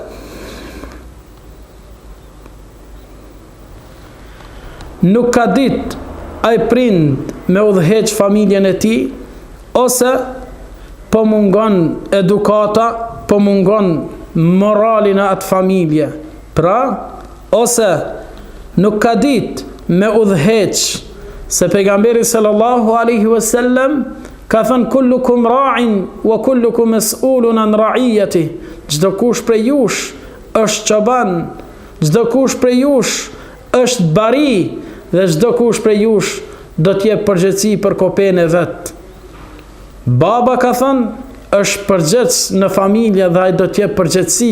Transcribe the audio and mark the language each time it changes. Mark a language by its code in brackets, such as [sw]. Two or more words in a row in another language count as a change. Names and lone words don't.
[sq] nuk ka ditë ai prind me udhëheq familjen e tij, ose po mungon edukata, po mungon moralin e atë familje. Pra, ose nuk ka ditë me udhëheq, se pejgamberi [ar] صلى الله عليه وسلم [sq] ka thënë [ar] كلكم راع وكلكم مسؤول عن رعيته, [sq] çdo kush prej jush është çoban, çdo kush prej jush është bari dhe çdo kush prej jush do të jep përgjegjësi për kopën e vet. Baba ka thënë është përgjegjës në familje dhe ai do të jep përgjegjësi.